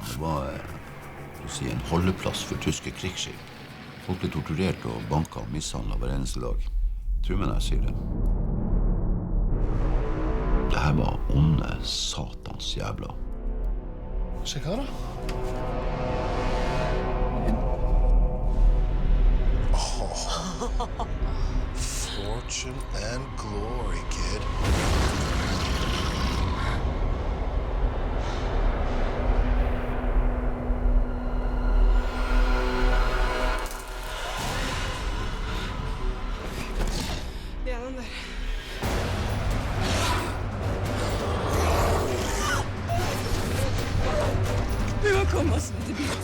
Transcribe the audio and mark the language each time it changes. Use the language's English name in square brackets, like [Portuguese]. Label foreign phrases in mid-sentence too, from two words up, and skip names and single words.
[Norwegian] Det var en holdeplass for tyske krigsskip. Folk ble torturert og banket og mishandlet hver eneste dag. Tror meg når jeg sier det. Det her var onde satans jævla. Se hva da? [English] Fortune and glory, kid. [Norwegian] Ja, den der. Vi må komme oss ned til bilen.